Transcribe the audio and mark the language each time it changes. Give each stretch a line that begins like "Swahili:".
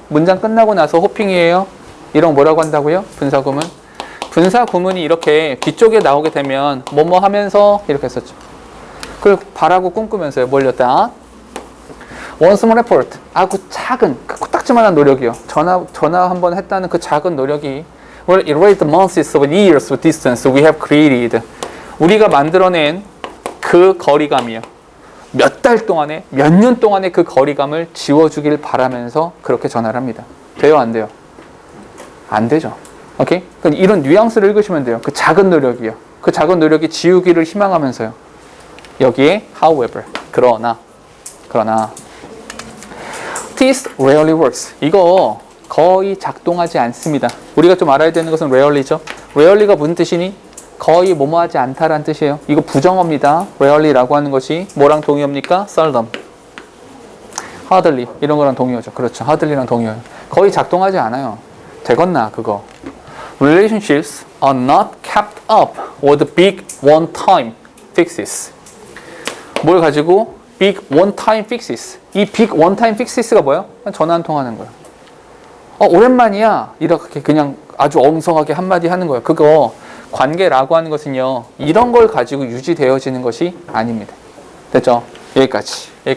Korean: 문장 끝나고 나서 호핑이에요. 이런 거 뭐라고 한다고요? 분사구문. 분사구문이 이렇게 뒤쪽에 나오게 되면 뭐뭐 하면서 이렇게 했었죠. 그리고 바라고 꿈꾸면서요. 몰렸다.
English: One small effort.
Korean: 아주 작은 코딱지만한 노력이요. 전화 한번 했다는 그 작은 노력이
English: will erase the months of years of distance we have created.
Korean: 우리가 만들어낸 그 거리감이요. 몇 달 동안에, 몇 년 동안에 그 거리감을 지워주길 바라면서 그렇게 전화를 합니다. 돼요, 안 돼요? 안 되죠. 오케이? 그러니까 이런 뉘앙스를 읽으시면 돼요. 그 작은 노력이요. 그 작은 노력이 지우기를 희망하면서요. 여기에
English: however,
Korean: 그러나
English: this rarely works.
Korean: 이거 거의 작동하지 않습니다. 우리가 좀 알아야 되는 것은 rarely죠. rarely가 무슨 뜻이니? 거의 뭐뭐하지 않다라는 뜻이에요. 이거 부정어입니다. rarely라고 하는 것이 뭐랑 동의어입니까? seldom, hardly 이런 거랑 동의어죠. 그렇죠. hardly랑 동의어요. 거의 작동하지 않아요. 되겠나 그거.
English: Relationships are not kept up with big one-time fixes.
Korean: 뭘 가지고?
English: big one-time fixes.
Korean: 이
English: big one-time fixes
Korean: 가 뭐예요? 전화 한 통 하는 거예요. 오랜만이야. 이렇게 그냥 아주 엉성하게 한마디 하는 거예요. 그거 관계라고 하는 것은요, 이런 걸 가지고 유지되어지는 것이 아닙니다. 됐죠? 여기까지.